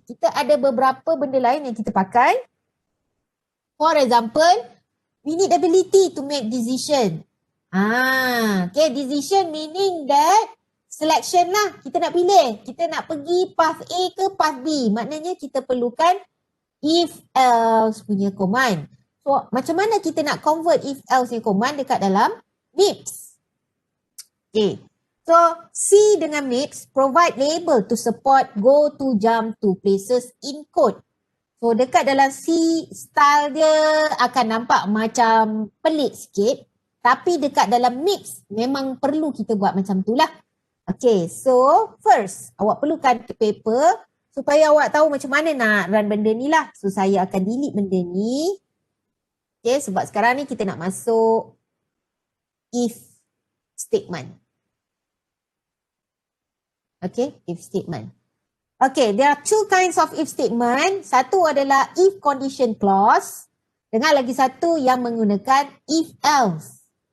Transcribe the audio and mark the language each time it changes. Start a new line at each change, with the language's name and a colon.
Malay: Kita ada beberapa benda lain yang kita pakai.
English: For example, we need ability to make decision. Okay, decision meaning that selection lah.
Malay: Kita nak pilih. Kita nak pergi path A ke path B. Maknanya kita perlukan if else punya command. So, macam mana kita nak convert if else punya command dekat dalam MIPS? Okay.
English: So, C
Malay: dengan
English: MIPS provide label to support go to jump to places in code.
Malay: So, dekat dalam C, style dia akan nampak macam pelik sikit. Tapi dekat dalam MIPS, memang perlu kita buat macam tu lah. Okay, so first, awak perlukan paper supaya awak tahu macam mana nak run benda ni lah. So, saya akan delete benda ni. Okay, sebab sekarang ni kita nak masuk if statement.
English: Okay, if statement. Okay, there are two kinds of if statement.
Malay: Satu adalah if condition clause dengan lagi satu yang menggunakan if else.